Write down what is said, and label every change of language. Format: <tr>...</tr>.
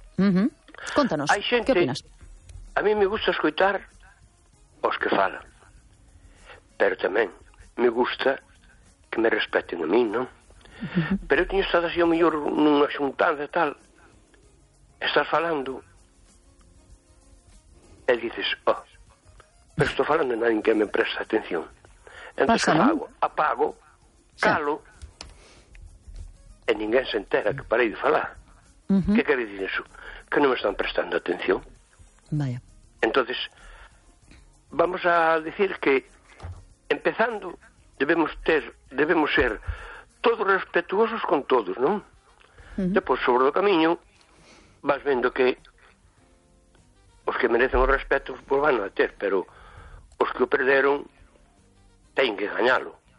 <gl>Uh-huh. Contanos, hai xente, que opinas? A mí me gusta escoitar os que falan. Pero tamén me gusta que me respeten a mí, non? Pero eu teño estado así, o mellor, nunha xuntanza e tal. Estás falando. E dices, oh, pero estou falando de nadie que me presta atención. Entón, apago, calo, e ninguén se entera que parei de falar. Uh-huh. Que quere dizer iso? Que non me están prestando atención.</gl> <es>Vaya. Entonces, vamos a decir que, empezando, debemos ser todos respetuosos con todos, non? Uh-huh.</es> <gl>Depois, sobre o camiño, vas vendo que os que merecen o respeto, pues, van a ter, pero os que o perderon, teñen que gañalo.</gl>